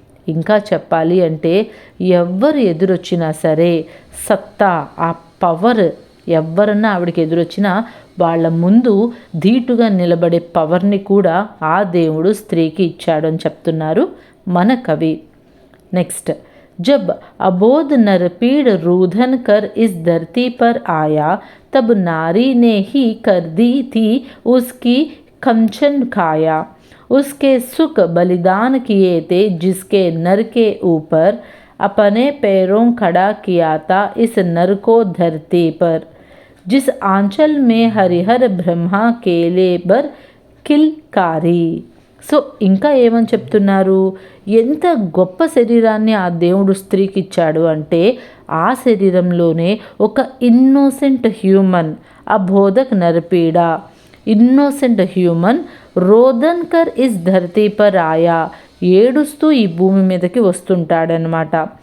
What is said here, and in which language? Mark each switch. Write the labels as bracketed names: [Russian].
[Telugu] ఇంకా చెప్పాలి అంటే ఎవ్వరు ఎదురొచ్చినా సరే సత్తా, ఆ పవర్, ఎవరన్నా ఆవిడకి ఎదురొచ్చినా వాళ్ళ ముందు ధీటుగా నిలబడే పవర్ని కూడా ఆ దేవుడు స్త్రీకి ఇచ్చాడు అని చెప్తున్నారు మన కవి. నెక్స్ట్. [Hindi] जब अबोध नरपीड़ रूधन कर इस धरती पर आया, तब नारी ने ही कर दी थी उसकी कंचन काया. उसके सुख बलिदान किए थे जिसके नर के ऊपर, अपने पैरों खड़ा किया था इस नर को धरती पर, जिस आंचल में हरिहर ब्रह्मा केले बर किलकारी. [Telugu] సో ఇంకా ఏమని చెప్తున్నారు, ఎంత గొప్ప శరీరాన్ని ఆ దేవుడు స్త్రీకి ఇచ్చాడు అంటే ఆ శరీరంలోనే ఒక innocent human, అబోధక్ నరపీడా, innocent human [Hindi] రోదన్కర్ is ధరతీ per ఆయా, [Telugu] ఏడుస్తూ ఈ భూమి మీదకి వస్తుంటాడనమాట.